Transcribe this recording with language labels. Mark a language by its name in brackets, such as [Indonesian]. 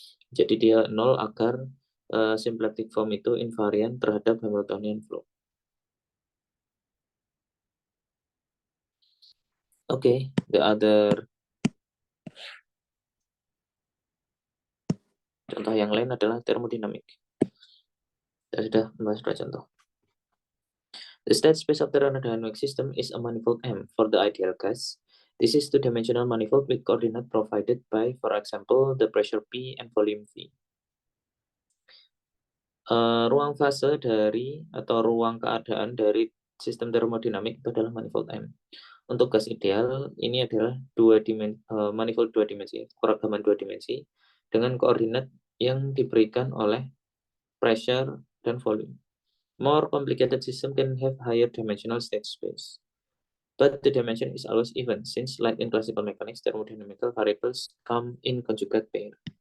[Indonesian] Jadi dia 0 agar symplectic form itu invariant terhadap Hamiltonian flow. [English] Okay, the other [Indonesian] contoh yang lain adalah termodinamik. Kita sudah membahas dua contoh. [English] The state space of the thermodynamic system is a manifold M for the ideal case. This is two-dimensional manifold with coordinate provided by, for example, the pressure P and volume V. [Indonesian] Ruang fase dari atau ruang keadaan dari sistem termodinamik itu adalah manifold M. Untuk gas ideal, ini adalah manifold dua dimensi, keragaman dua dimensi, dengan koordinat yang diberikan oleh pressure dan volume. [English] More complicated system can have higher dimensional state space. But the dimension is always even, since like in classical mechanics, thermodynamical variables come in conjugate pair.